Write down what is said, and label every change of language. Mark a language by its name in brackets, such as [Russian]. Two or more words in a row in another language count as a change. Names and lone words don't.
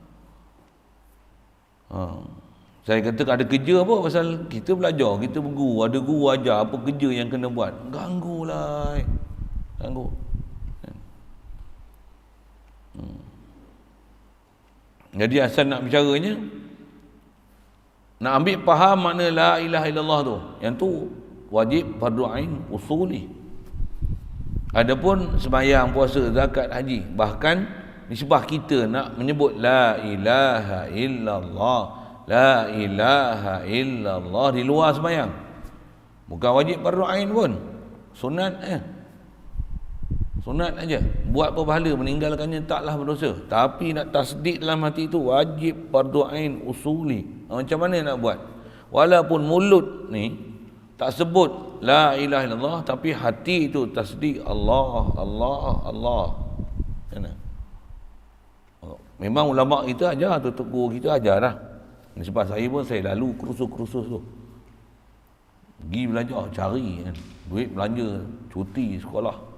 [Malay] Saya kata ada kerja apa pasal kita belajar, kita berguru, ada guru ajar apa kerja yang kena buat. Ganggu. Jadi asal nak bicaranya, nak ambil faham makna [Arabic] لا إله إلا الله [Malay] tu, yang tu wajib fardu ain usuli. Adapun sembahyang, puasa, zakat, haji, bahkan nisbah kita nak menyebut [Arabic] لا إله إلا الله, لا إله إلا الله [Malay] di luar sembahyang, bukan wajib fardu ain pun, sunat sunat aja, buat apa pahala, meninggalkannya taklah berdosa. Tapi nak tasdik dalam hati itu wajib fardu ain usuli. Macam mana nak buat? Walaupun mulut ni tak sebut [Arabic] لا إله إلا الله, [Malay] tapi hati itu tasdik Allah. Memang ulama kita ajar, tutup guru kita ajar dah. Sebab saya pun saya lalu kursus-kursus tu. Pergi belajar, cari duit belanja, cuti sekolah.